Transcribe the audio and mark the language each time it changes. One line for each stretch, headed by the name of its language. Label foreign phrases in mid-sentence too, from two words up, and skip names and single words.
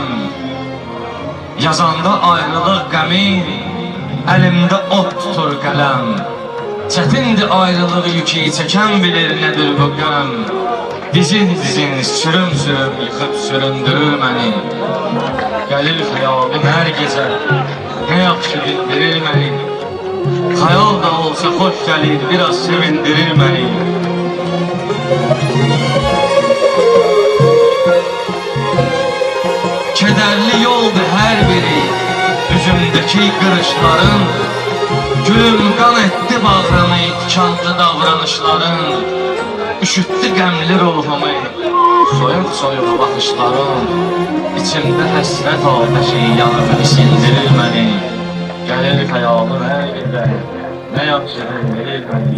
Azerbaijani: Yazanda ayrılıq qəmi, əlimdə ot tutur qələm. Çətindir ayrılıq yükü çəkən bilir nədir bu qəm. Dizin dizin sürüm sürüm yıxıb süründürür məni. Gəlir xəyalım hər gecə, nə yaxşı bildirir məni.
Turkish: Hayal da olsa hoş gelir, biraz sevindirir beni. Kederli yoldu her biri, yüzümdeki kırışların. Gülüm kan etti bağrımı, tikanlı davranışların.
Azerbaijani: Üşüttü qəmli ruhumu, soyuq soyuq baxışların. İçimdə həsrət ateşi yanıb isindirir məni. Gəlir xəyalım hər gecə, nə yaxşı verir məni.